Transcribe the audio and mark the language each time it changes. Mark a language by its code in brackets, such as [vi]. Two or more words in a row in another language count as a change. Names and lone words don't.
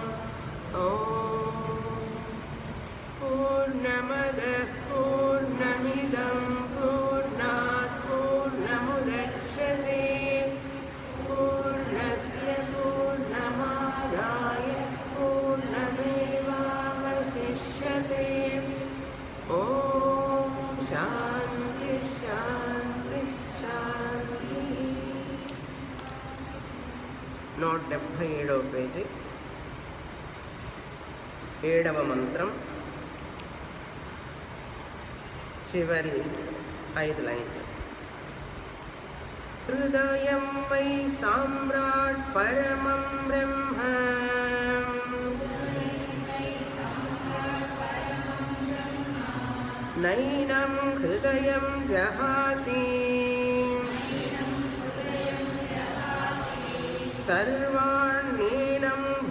[sa] ॐ पूर्णमदः पूर्णमिदं पूर्णात् पूर्णमुदच्यते पूर्णस्य पूर्णमादाय पूर्णमेवावशिष्यते। ॐ शान्ति शान्ति शान्ति। [te] 177వ పేజీ 7వ మంత్రం చివరి 5 లైన్లు. [sa] హృదయం వై సామ్రాట్ పరమం బ్రహ్మ నైనం హృదయం జహాతి సర్వాణ్యేనం